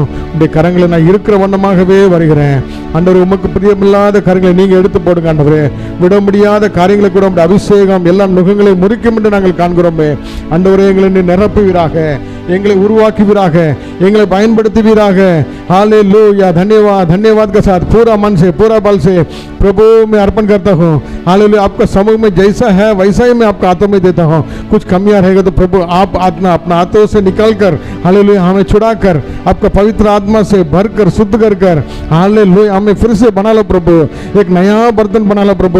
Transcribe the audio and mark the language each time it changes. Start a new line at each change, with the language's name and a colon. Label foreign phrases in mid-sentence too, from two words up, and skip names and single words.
Tamil: உடைய கரங்களை நான் இருக்கிற வண்ணமாகவே வருகிறேன் ஆண்டவரே. உமக்கு பிரியமில்லாத காரியங்களை நீங்க எடுத்து போடுங்க ஆண்டவரே. விட முடியாத காரியங்களை கூட உடைய அபிஷேகம் எல்லா நுகங்களை முறிக்கும் என்று நாங்கள் காண்கிறோமே ஆண்டவரே. எங்களை நிரப்புவீராக, எங்களை உருவாக்குவீராக, எங்களை பயன்படுத்துவீராக.
Hindi: हालेलुया, धन्यवाद धन्यवाद के साथ पूरा मन से पूरा बल से प्रभु मैं अर्पण करता हूँ। हालेलुया, आपका समूह में जैसा है वैसा ही मैं आपका हाथों में देता हूँ। कुछ कमियां रहेगा तो प्रभु आप आत्मा अपना हाथों से निकाल कर हालेलुया हमें छुड़ा कर आपका पवित्र आत्मा से भर कर शुद्ध कर कर हालेलुया हमें फिर से बना लो प्रभु, एक नया बर्तन बना लो प्रभु।